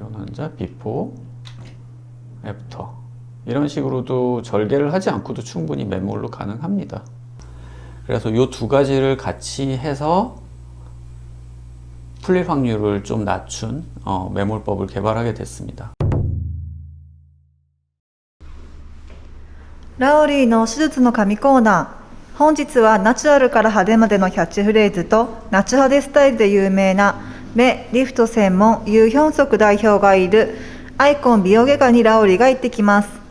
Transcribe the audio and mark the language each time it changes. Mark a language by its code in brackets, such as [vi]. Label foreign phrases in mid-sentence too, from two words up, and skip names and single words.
[ko] 환자 [en] before, after [ko] 이런 식으로도 절개를 하지 않고도 충분히 매몰로 가능합니다. 그래서 이 두 가지를 같이 해서 풀릴 확률을 좀 낮춘 매몰법을 개발하게 됐습니다. [ja] ラオリーの手術の神コーナー。本日はナチュラルから派手までのキャッチフレーズとナチ派手スタイルで有名な目リフト専門ユ・ヒョンソク代表がいるアイコン美容外科にラオリーが行ってきます。